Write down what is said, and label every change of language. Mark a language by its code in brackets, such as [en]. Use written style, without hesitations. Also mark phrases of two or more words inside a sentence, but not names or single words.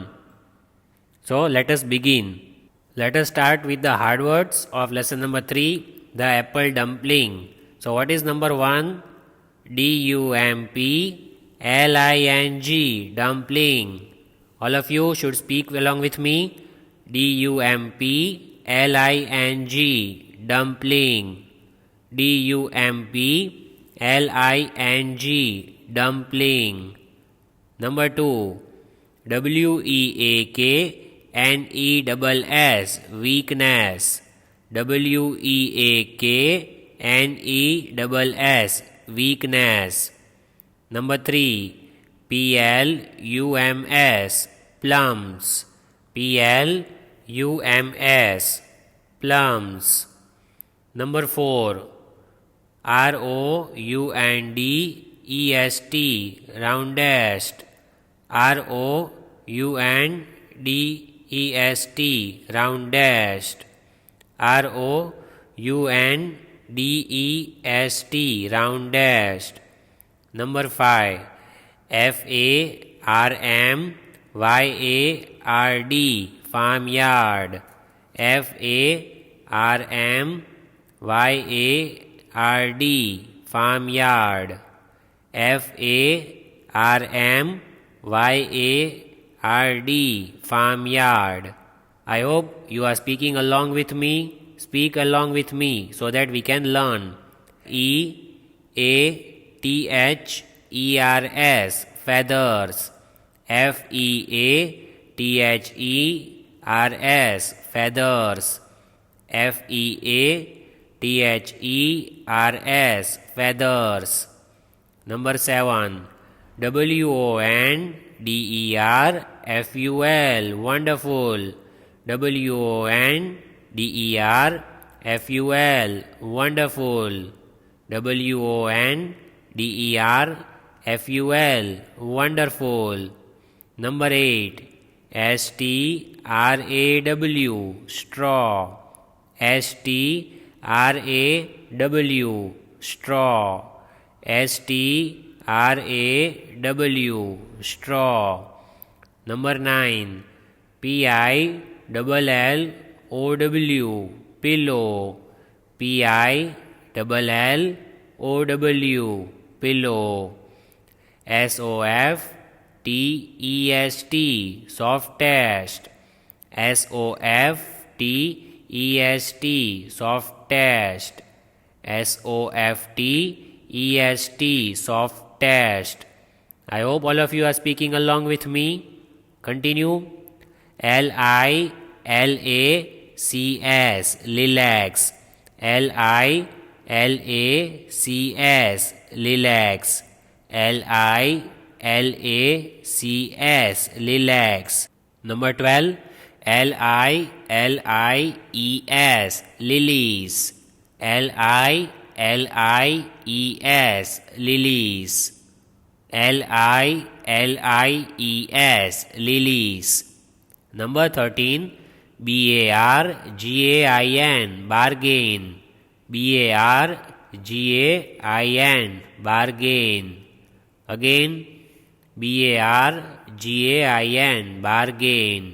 [en] So let us begin. Let us start with the hard words of lesson number 3, the apple dumpling. So what is number 1? D-U-M-P-L-I-N-G, dumpling. All of you should speak along with me. D-U-M-P-L-I-N-G, dumpling. D-U-M-P-L-I-N-G, dumpling. Number 2, W-E-A-K-N-E-S-S, weakness. W-E-A-K-N-E-S-S, weakness. Number 3, P-L-U-M-S, plums. P-L-U-M-S, plums. Number 4, R-O-U-N-D-E-S-T, roundest. R-O-U-N-D-E-S-T, roundest. R-O-U-N-D-E-S-T, roundest. Number 5, F-A-R-M-Y-A-R-D, farmyard. F-A-R-M-Y-A-R-D, farmyard. F-A-R-M-Y-A-R-D, farmyard. I hope you are speaking along with me. Speak along with me so that we can learn. E-A-T-H-E-R-S, feathers. F-E-A-T-H-E-R-S, feathers. F-E-A-T-H-E-R-S, feathers. Number 7, W-O-N-D-E-R-F-U-L, wonderful. W-O-N-D-E-R-F-U-L, wonderful. W-O-N-D-E-R-F-U-L, wonderful. Number 8, S-T-R-A-W, straw. S-T-R-A-W, straw. S-T-R-A-W, straw. Number 9, P-I-L-L-O-W, pillow. P-I-L-L-O-W, pillow. S-O-F-T-E-S-T, softest. S-O-F-T-E-S-T, softest. S-O-F-T-E-S-T, softest. I hope all of you are speaking along with me. Continue. L-I-L-A-C-S, lilacs. L-I-L-A-C-S, lilacs. L-I-L-A-C-S, lilacs. Number 12, L-I-L-I-E-S, lilies. L-I-L-I-E-S, lilies. L-I-L-I-E-S, lilies. Number 13, B-A-R-G-A-I-N, bargain. B-A-R-G-A-I-N, bargain. Again, B-A-R-G-A-I-N, bargain.